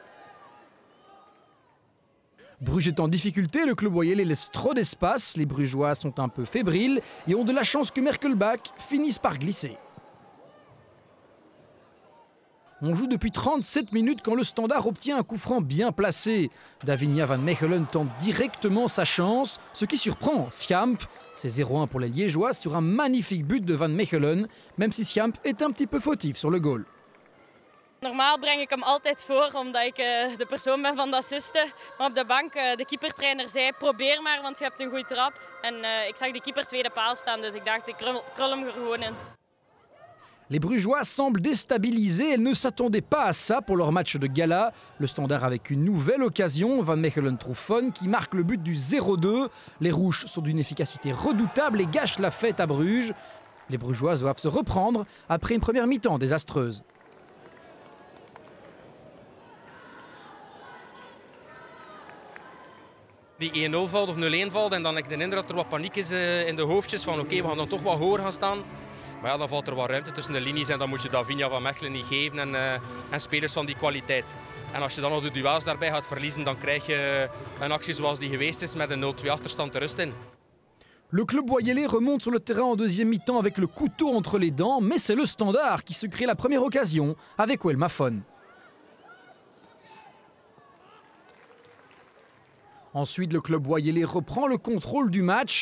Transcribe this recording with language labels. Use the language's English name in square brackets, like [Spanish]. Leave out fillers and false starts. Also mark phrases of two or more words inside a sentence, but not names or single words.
[French] Bruges est en difficulté, le club Wayele laisse trop d'espace. Les Brugeois sont un peu fébriles et ont de la chance que Merkelbach finisse par glisser. On joue depuis 37 minutes quand le Standard obtient un coup franc bien placé. Davinia van Mechelen tente directement sa chance, ce qui surprend Schiamp. C'est 0-1 pour les Liégeois sur un magnifique but de van Mechelen, même si Schiamp est un petit peu fautif sur le goal. [Dutch] Normaal breng ik hem altijd voor omdat ik de persoon ben van de assisten. Maar op de bank, de keepertrainer zei probeer maar want je hebt een goede trap. En ik zag de keeper tweede paal staan dus ik dacht ik krul hem er gewoon in. [French] Les Brugeois semblent déstabilisés, elles ne s'attendaient pas à ça pour leur match de gala. Le Standard avec une nouvelle occasion, Van Mechelen trouve Fon qui marque le but du 0-2. Les Rouges sont d'une efficacité redoutable et gâchent la fête à Bruges. Les Brugeois doivent se reprendre après une première mi-temps désastreuse. [Dutch] Die 1-0 valt of 0-1 valt en dan heb ik de indruk dat er wat paniek is in de hoofdjes van oké, we gaan dan toch wat hoger gaan staan. Maar ja, dan valt er wat ruimte tussen de linies en dan moet je Davinia van Mechelen niet geven en spelers van die kwaliteit. En als je dan nog de duels daarbij gaat verliezen, dan krijg je een actie zoals die geweest is met een 0-2 achterstand de rust in. [French] Le club Wayele remonte sur le terrain en deuxième mi-temps avec le couteau entre les dents, mais c'est le Standard qui se crée la première occasion avec Will Mafon. Ensuite, le club Wayele reprend le contrôle du match.